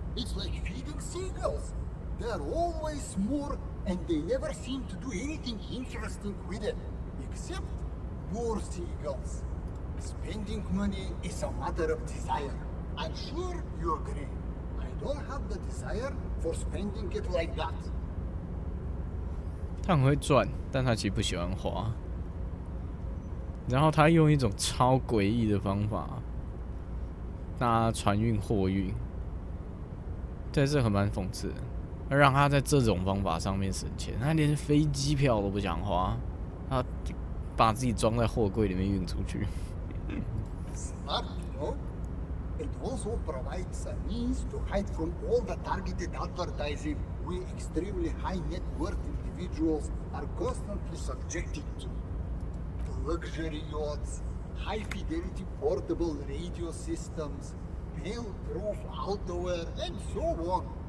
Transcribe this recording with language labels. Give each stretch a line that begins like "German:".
English: It's like feeding seagulls. There are always more, and they never seem to do anything interesting with it, except more seagulls. Spending money is a matter of desire. I'm sure you agree. I don't have the desire for spending it like that.
Chinese: 他很会赚，但他其实不喜欢花。然后他用一种超诡异的方法搭船运货运，在这很蛮讽刺的，让他在这种方法上面省钱，他连飞机票都不想花，他把自己装在货柜里面运出去。
English: Smart, you know? It also provides a means to hide from all the targeted advertising we extremely high net worth individuals are constantly subjected to. Luxury yachts, high-fidelity portable radio systems, fail-proof outerwear, and so on.